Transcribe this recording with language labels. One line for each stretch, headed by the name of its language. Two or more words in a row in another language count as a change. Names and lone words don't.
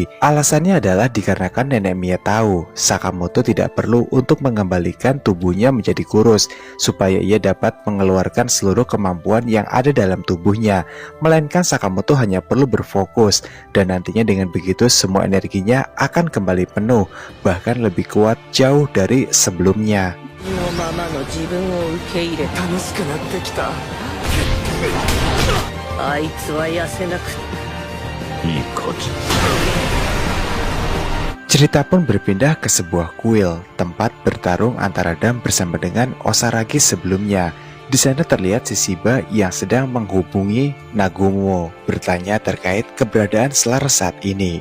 Indonesian: Alasannya adalah dikarenakan Nenek Mia tahu Sakamoto tidak perlu untuk mengembalikan tubuhnya menjadi kurus, supaya ia dapat mengeluarkan seluruh kemampuan yang ada dalam tubuhnya, melainkan Sakamoto hanya perlu berfokus, dan nantinya dengan begitu semua energinya akan kembali penuh, bahkan lebih kuat jauh dari sebelumnya.
Japanese: のままの自分を受け入れた。楽しくなってきた。あいつは痩せなくていい勝ち。
Indonesian: Cerita pun berpindah ke sebuah kuil, tempat bertarung antara Dam bersama dengan Osaragi sebelumnya. Di sana terlihat si Shiba yang sedang menghubungi Nagumo, bertanya terkait keberadaan Selaras saat ini.